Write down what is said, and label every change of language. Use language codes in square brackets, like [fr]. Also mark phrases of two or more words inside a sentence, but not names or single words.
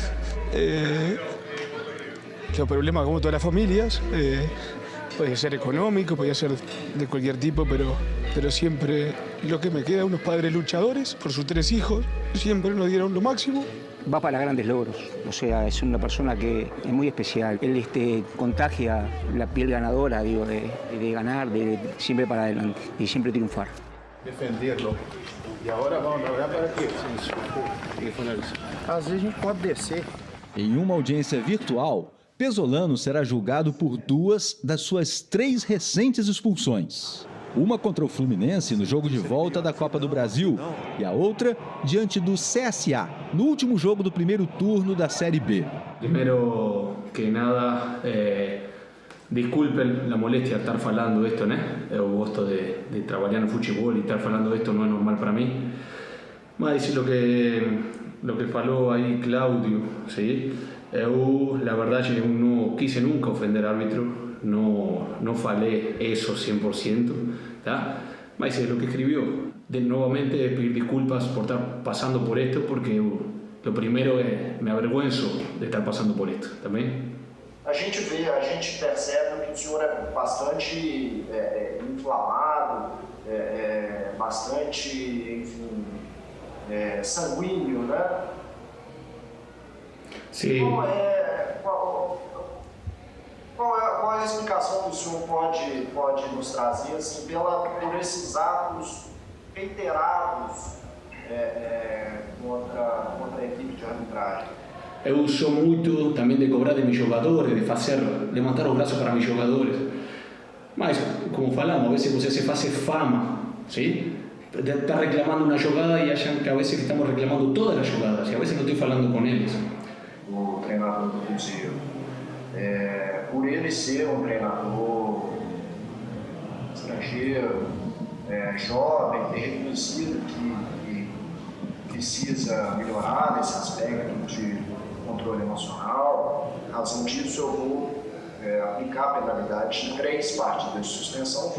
[es] Los problemas como todas las familias, puede ser económico, puede ser de cualquier tipo, pero siempre lo que me queda, unos padres luchadores por sus 3 hijos, siempre nos dieron lo máximo. Va para grandes logros, o sea, es una persona que es muy especial. Él contagia la piel ganadora, digo, de ganar, de siempre para adelante y siempre triunfar. Defenderlo. [pt] E agora vamos olhar para aqui. Às vezes a gente pode descer. Em uma audiência virtual, Pesolano será julgado por 2 das suas 3 recentes expulsões. Uma contra o Fluminense no jogo de volta da Copa do Brasil e a outra diante do CSA, no último jogo do primeiro turno da Série B. Primeiro que nada, [es] disculpen la molestia de estar falando esto, né? [pt] Eu gosto de trabalhar no futebol e estar falando esto não é normal para mim. [es] Mas lo que [pt] falou aí [es] Cláudio, ¿sí? [pt] Eu, la verdade, eu não quise nunca ofender árbitro. [es] No falé eso 100%, [pt] ¿tá? [es] Mas es lo que escribió. Nuevamente pedir disculpas por estar pasando por esto, porque lo primero es me avergüenzo de estar pasando por esto, ¿también? [pt] A gente percebe que o senhor é bastante inflamado, bastante, enfim, sanguíneo, né? Sim. Qual é a explicação que o senhor pode nos trazer assim, por esses atos reiterados contra a equipe de arbitragem? Eu sou muito também de cobrar de meus jogadores, de levantar os braços para meus jogadores. Mas, como falamos, a vezes você se faz fama, ¿sí? [es] de estar reclamando una jugada y hayan que a veces que estamos reclamando todas las jugadas y a veces no estoy hablando con ellos. [pt] O treinador do Cruzeiro, por ele ser um treinador estrangeiro, jovem, reconhecido que precisa melhorar nesse aspecto de controle emocional, em razão disso eu vou aplicar a penalidade de 3 partidas de suspensão.